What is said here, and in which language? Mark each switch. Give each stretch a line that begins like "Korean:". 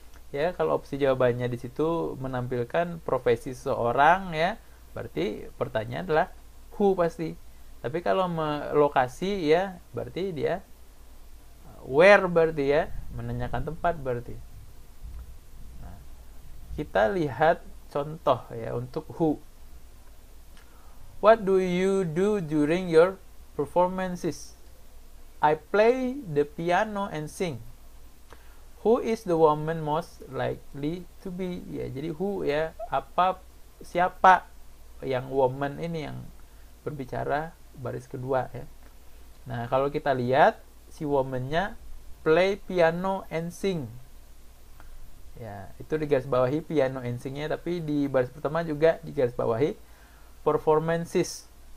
Indonesian: Ya, kalau opsi jawabannya di situ menampilkan profesi seseorang ya, berarti pertanyaan adalah who pasti. Tapi kalau lokasi ya, berarti dia where, berarti ya, menanyakan tempat berarti. Nah, kita lihat contoh ya untuk who.
English: What do you do during your performances? I play the piano and sing. Who is the woman most likely to be?
Indonesian: Ya, jadi who ya, siapa yang woman ini yang berbicara baris kedua ya. Nah, kalau kita lihat si woman-nya
English: play piano and sing.
Indonesian: Ya, itu digarisbawahi piano and sing-nya, tapi di baris pertama juga digarisbawahi performances.